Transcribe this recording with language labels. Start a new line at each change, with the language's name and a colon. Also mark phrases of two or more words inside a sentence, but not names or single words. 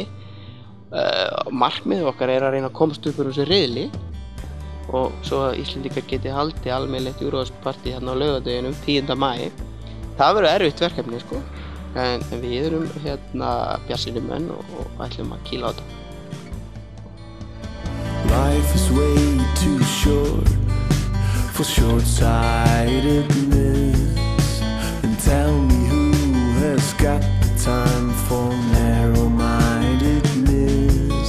Icelandic: Markmiðið okkar að reyna að komast upp úr þessu riðli og svo að Íslendingar geti haldið almennilegt Eurovision-partí á laugardeginum 10. maí. Það verður erfitt verkefni, en við erum bjartsýnir menn og ætlum að kýla á þetta.
English: Life is way too short for short-sightedness. And tell me who has got the time for narrow-mindedness.